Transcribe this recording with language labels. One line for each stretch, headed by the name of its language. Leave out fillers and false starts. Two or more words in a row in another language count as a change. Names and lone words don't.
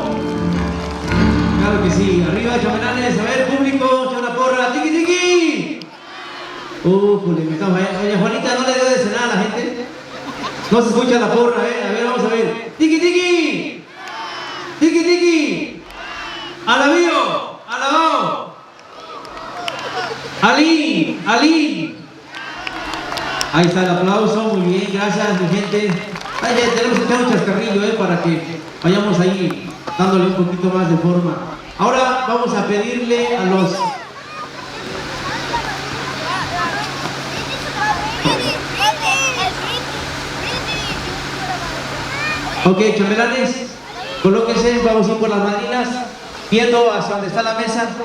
Spanish: Claro que sí. Arriba, chambelanes. A ver, público, echa una porra. ¡Tiki, tiki! Me estamos allá. Doña Juanita, ¿no le dio de cenar a la gente? No se escucha la porra, A ver, vamos a ver. ¡Tiki, tiki! ¡Tiki, tiki! ¡Alabío! ¡Alabao! ¡Ali! ¡Ali! Ahí está el aplauso, muy bien, gracias mi gente. Ay, ya tenemos que echar un chascarrillo para que vayamos ahí dándole un poquito más de forma. Ahora vamos a pedirle a los... Ok, chambelanes, colóquense, vamos a ir por las madrinas, viendo hacia donde está la mesa.